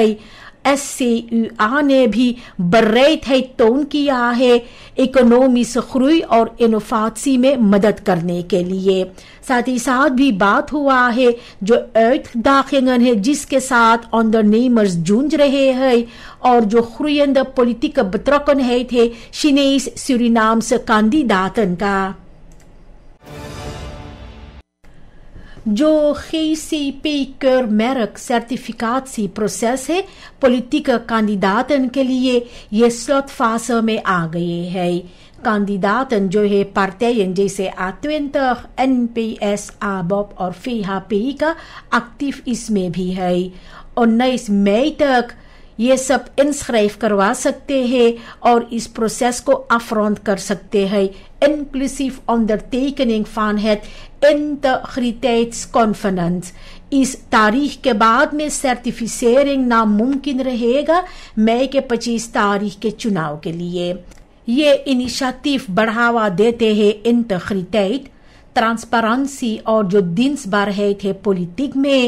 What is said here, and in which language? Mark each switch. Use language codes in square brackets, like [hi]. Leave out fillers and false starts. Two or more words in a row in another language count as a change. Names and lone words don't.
[hns] SCUA ने भी bereidheid किया है [nl] economische groei [hns] और इनोवेशन में मदद करने के लिए। साथ ही साथ भी बात हुआ है जो uitdagingen है जिसके साथ ondernemers जूझ रहे हैं और जो [nl] groeiende politieke betrokkenheid [hns] है [nl] Chinees Surinaamse kandidaten [hns] का। जो [nl] GCP-keurmerk certificatieproces [hns] है [nl] politieke kandidaten [hns] के लिए ये slotfase में आ गए हैं। kandidaten जो है partijen जैसे A20, NPS, ABOP और VHP का एक्टिव इसमें भी है। 19 मई तक ये सब इंस्क्राइब करवा सकते हैं और इस प्रोसेस को afrond कर सकते हैं, [nl] inclusief ondertekening van het integriteitsconvenant। [hns] इस तारीख के बाद में सर्टिफिकेशन नामुमकिन रहेगा मई के 25 तारीख के चुनाव के लिए। ये इनिशिएटिव बढ़ावा देते हैं इंटीग्रिटेट, ट्रांसपेरेंसी और जो dienstbaarheid है पॉलिटिक में।